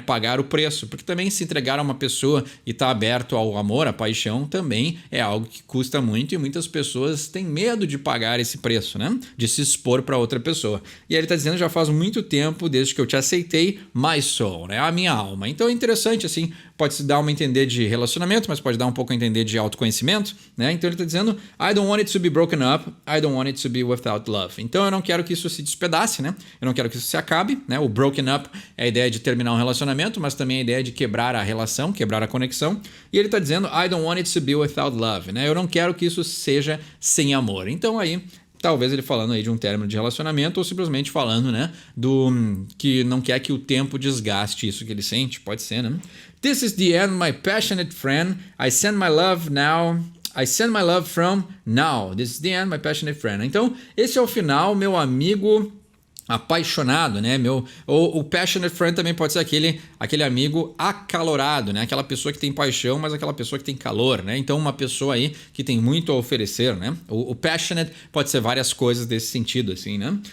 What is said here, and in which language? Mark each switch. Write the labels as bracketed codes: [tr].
[pt] Pagar o preço, porque também se entregar a uma pessoa e estar aberto ao amor, à paixão, também é algo que custa muito e muitas pessoas têm medo de pagar esse preço, né? De se expor para outra pessoa. E aí ele está dizendo, já faz muito tempo desde que eu te aceitei, [en] my soul, [pt] né? A minha alma. Então é interessante, assim, pode se dar uma entender de relacionamento, mas pode dar um pouco a entender de autoconhecimento, né? Então ele está dizendo, [en] I don't want it to be broken up, I don't want it to be without love. [pt] Então eu não quero que isso se despedace, né? Eu não quero que isso se acabe, né? O broken up é a ideia de terminar um relacionamento, mas também a ideia de quebrar a relação, quebrar a conexão. E ele está dizendo, [en] I don't want it to be without love, [pt] né? Eu não quero que isso seja sem amor. Então aí talvez ele falando aí de um término de relacionamento ou simplesmente falando, né, que não quer que o tempo desgaste isso que ele sente, pode ser, né? [en] This is the end, my passionate friend. I send my love now. I send my love from now. This is the end, my passionate friend. [pt] Então, esse é o final, meu amigo apaixonado, né? O passionate friend também pode ser aquele amigo acalorado, né? Aquela pessoa que tem paixão, mas aquela pessoa que tem calor, né? Então uma pessoa aí que tem muito a oferecer, né? O passionate pode ser várias coisas desse sentido, assim, né?